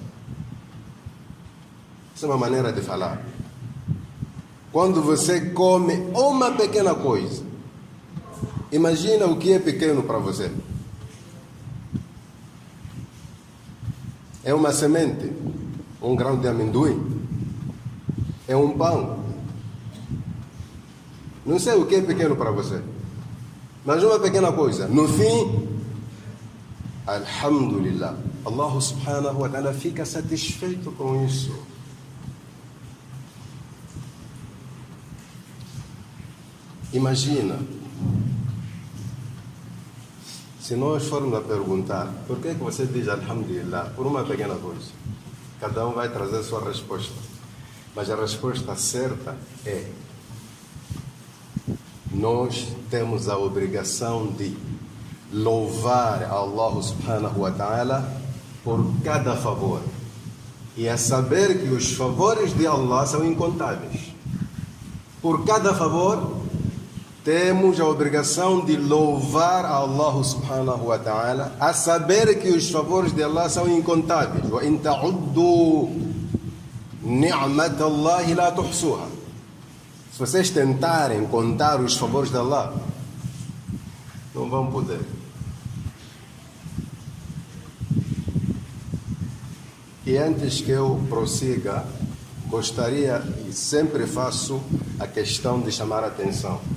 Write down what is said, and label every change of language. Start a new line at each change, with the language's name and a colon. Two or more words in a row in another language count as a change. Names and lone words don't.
Portuguese: Essa é uma maneira de falar. Quando você come uma pequena coisa, imagina o que é pequeno para você. É uma semente, um grão de amendoim, é um pão. Não sei o que é pequeno para você, mas uma pequena coisa. No fim, alhamdulillah,
Arabic: الله سبحانه وتعالى
Portuguese: fica satisfeito com isso. Imagina, se nós formos a perguntar, por que você diz alhamdulillah por uma pequena coisa? Cada um vai trazer a sua resposta. Mas a resposta certa é: nós temos a obrigação de louvar
Arabic: الله سبحانه وتعالى
Portuguese: por cada favor. E a saber que os favores de Allah são incontáveis. Por cada favor, temos a obrigação de louvar a
Arabic: الله سبحانه وتعالى,
Portuguese: a saber que os favores de Allah são incontáveis.
Arabic: وإن تعدوا نعمة الله لا تحصوها.
Portuguese: Se vocês tentarem contar os favores de Allah, não vão poder. E antes que eu prossiga, gostaria, e sempre faço a questão de chamar a atenção.